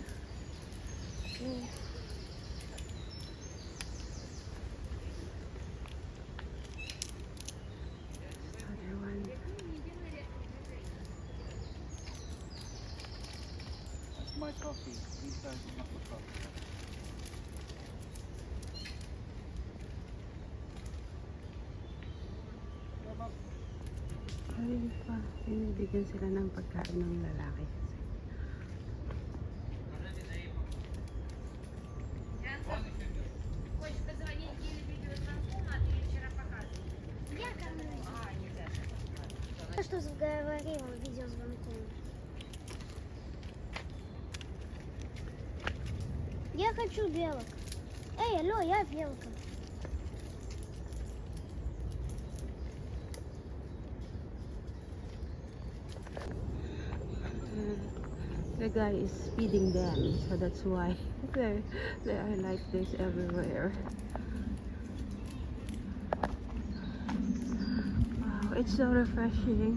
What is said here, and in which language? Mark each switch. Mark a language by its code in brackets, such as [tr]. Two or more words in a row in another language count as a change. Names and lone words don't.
[en] Oh. Other one. That's my coffee. These guys are not my coffee. [tl] Ayun pa, binibigyan sila ng pagkain ng lalaki. [ru] Что говорил видеозвонком. Я хочу белок. Эй, алло, я белка. [en] The guy is feeding them, so that's why they are like this everywhere. Wow, it's so refreshing.